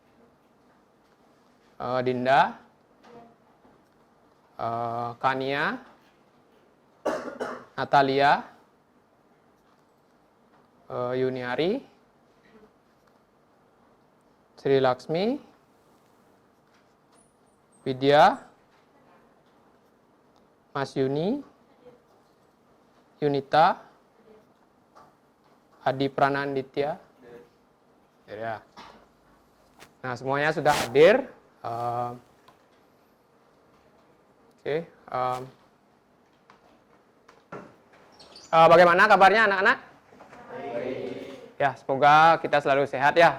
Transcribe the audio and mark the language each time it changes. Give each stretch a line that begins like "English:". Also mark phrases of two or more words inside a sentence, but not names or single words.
Indonesian: Dinda, Kania, Natalia, Yuniari, Sri Laksmi, Widya, Mas Yuni, Yunita, Adi Prananditya, ya. Nah, semuanya sudah hadir. Oke. Bagaimana kabarnya anak-anak? Ya, semoga kita selalu sehat ya.